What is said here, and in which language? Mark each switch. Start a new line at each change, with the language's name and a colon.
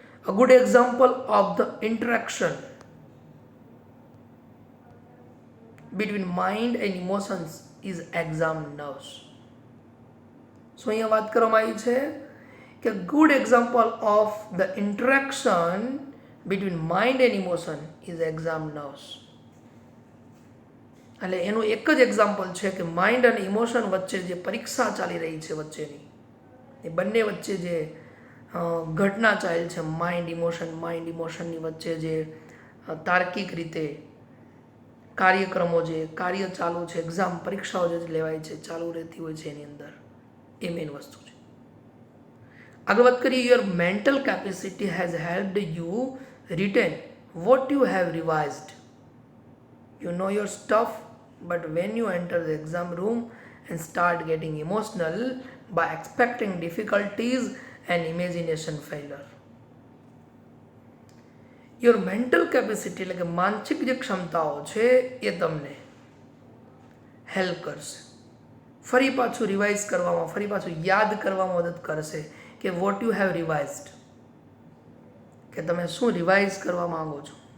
English: A good example of the interaction between mind and emotions is exam nerves.
Gujarati: So અહીંયા વાત કરવામાં આવી છે કે
English: good example of the interaction between mind and emotion is exam nerves.
Gujarati: એટલે એનું એક જ એક્ઝામ્પલ છે કે માઇન્ડ અને ઇમોશન વચ્ચે જે પરીક્ષા ચાલી રહી છે વચ્ચેની, એ બંને વચ્ચે જે ઘટના ચાલે છે, માઇન્ડ ઇમોશનની વચ્ચે જે તાર્કિક રીતે કાર્યક્રમો, જે કાર્ય ચાલુ છે, એક્ઝામ પરીક્ષાઓ જે લેવાય છે, ચાલુ રહેતી હોય છે, એની અંદર એ મેઇન વસ્તુ છે.
English: આગળ વાત કરીએ, your mental capacity has helped you retain what you have revised. You know your stuff, but when you enter the exam room and start getting emotional by expecting difficulties and imagination failure. Your mental capacity
Gujarati: એટલે કે માનસિક જે ક્ષમતાઓ છે એ તમને help કરશે, ફરી પાછું રિવાઇઝ કરવામાં, ફરી પાછું યાદ કરવામાં મદદ કરશે કે
English: what you have revised,
Gujarati: કે તમે શું રિવાઇઝ કરવા માંગો છો.